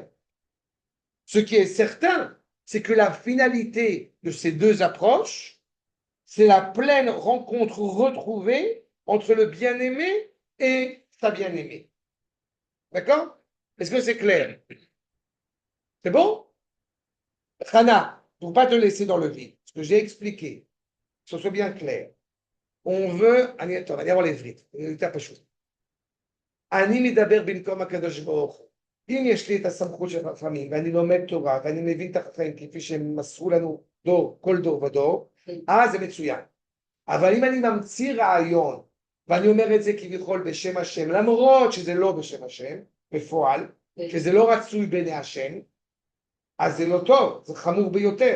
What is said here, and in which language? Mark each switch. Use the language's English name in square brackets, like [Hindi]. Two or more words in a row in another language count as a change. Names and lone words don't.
[French] Ce qui est certain, c'est que la finalité de ces deux approches, c'est la pleine rencontre retrouvée entre le bien-aimé et sa bien-aimée. D'accord? Est-ce que c'est clair? C'est bon? Hana, pour ne pas te laisser dans le vide, ce que j'ai expliqué, que ce soit bien clair. On veut, attends, on va voir les frites. [Hebrew] אני מדבר במקום הקדוש ברוך הוא. אם יש לי את הסמכות של חכמים, ואני לומד תורה, ואני מבין את החיים כפי שהם מסרו לנו כל דור ודור, אז זה מצוין. אבל אם אני ממציא רעיון, ואני אומר את זה כביכול בשם השם, למרות שזה לא בשם השם, בפועל, שזה לא רצוי בעיני השם, אז זה לא טוב, זה חמור ביותר.